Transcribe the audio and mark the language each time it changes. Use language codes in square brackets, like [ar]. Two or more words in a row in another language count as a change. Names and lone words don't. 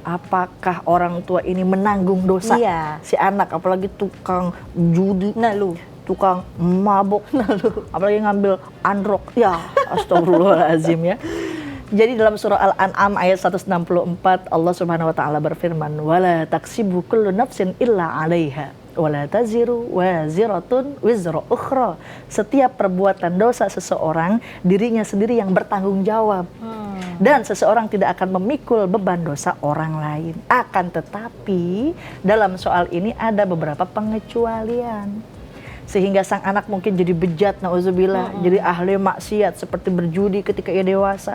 [id] Apakah orang tua ini menanggung dosa si anak, apalagi tukang judi, tukang mabok, apalagi ngambil androk, ya astagfirullahaladzim ya. Jadi dalam surah Al-An'am ayat 164 Allah [ar] سبحانه وتعالى [id] berfirman, [ar] ولا تكسب كل نفس إلا عليها ولا تزر وازرة وزر أخرى. [id] Setiap perbuatan dosa seseorang, dirinya sendiri yang bertanggung jawab. Dan seseorang tidak akan memikul beban dosa orang lain. Akan tetapi dalam soal ini ada beberapa pengecualian. Sehingga sang anak mungkin jadi bejat, na'udzubillah, jadi ahli maksiat seperti berjudi ketika ia dewasa.